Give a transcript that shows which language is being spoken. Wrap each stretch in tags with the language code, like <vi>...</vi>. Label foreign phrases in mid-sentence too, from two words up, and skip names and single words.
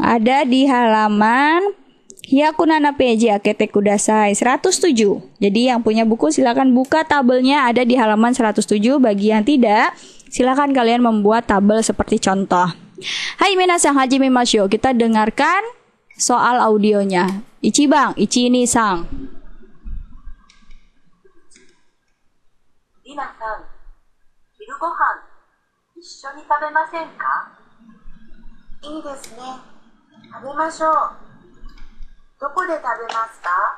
<ja>Ada di halaman 百七ページ開けてください 107.</ja> <id>Jadi yang punya buku silakan buka tabelnya, ada di halaman 107. Bagi yang tidak, silakan kalian membuat tabel seperti contoh.</id> <ja>はい皆さん、始めましょう.</ja> <id>Kita dengarkan soal audionya.</id> <ja>一番, 一二三. りなさん、昼ごはん一緒に食べませんか？いいですね。食べましょう。どこで食べますか？</ja>